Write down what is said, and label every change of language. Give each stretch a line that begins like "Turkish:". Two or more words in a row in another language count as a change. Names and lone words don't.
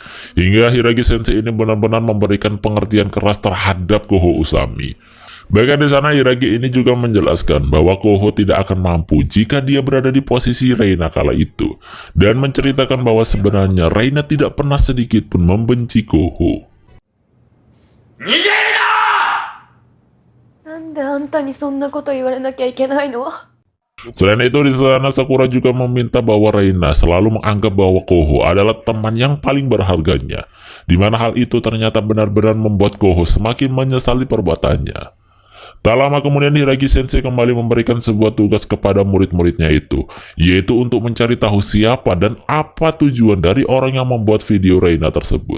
Indonesian: Hingga Hiragi Sensei ini benar-benar memberikan pengertian keras terhadap Koho Usami. Bahkan di sana Hiragi ini juga menjelaskan bahwa Koho tidak akan mampu jika dia berada di posisi Reina kala itu, dan menceritakan bahwa sebenarnya Reina tidak pernah sedikit pun membenci Koho.
Japanese: 逃げるな！なんであんたにそんなこと言われなきゃいけないの？
Indonesian: Selain itu di sana Sakura juga meminta bahwa Reina selalu menganggap bahwa Koho adalah teman yang paling berharganya, di mana hal itu ternyata benar-benar membuat Koho semakin menyesali perbuatannya. Tak lama kemudian Hiragi Sensei kembali memberikan sebuah tugas kepada murid-muridnya itu, yaitu untuk mencari tahu siapa dan apa tujuan dari orang yang membuat video Reina tersebut.